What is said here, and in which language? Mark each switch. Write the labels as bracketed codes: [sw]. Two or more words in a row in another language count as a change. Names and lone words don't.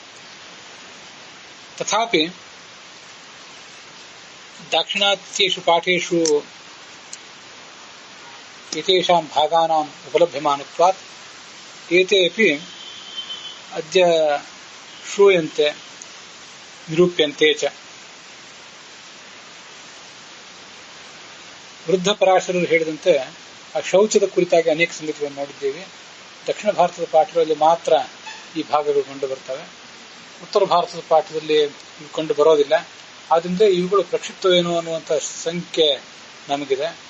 [sa] तथापि दाक्षिणात्येषु पाठेषु एतेषां भागानाम् उपलभ्यमानत्वात् एते अपि अद्य श्रूयन्ते निरूप्यन्ते च. [kn] ವೃದ್ಧ ಪರಾಶರರು ಹೇಳಿದಂತೆ ಆ ಶೌಚದ ಕುರಿತಾಗಿ ಅನೇಕ ಸಂಗತಿಗಳನ್ನು ನೋಡಿದ್ದೇವೆ. ದಕ್ಷಿಣ ಭಾರತದ ಪಾಠಗಳಲ್ಲಿ ಮಾತ್ರ ಈ ಭಾಗಗಳು ಕಂಡು ಬರ್ತವೆ. ಉತ್ತರ ಭಾರತದ ಪಾಠದಲ್ಲಿ ಇವು ಕಂಡು ಬರೋದಿಲ್ಲ. ಆದ್ರಿಂದ ಇವುಗಳು ಪ್ರಕ್ಷಿಪ್ತವೇನು ಅನ್ನುವಂಥ ಸಂಖ್ಯೆ ನಮಗಿದೆ.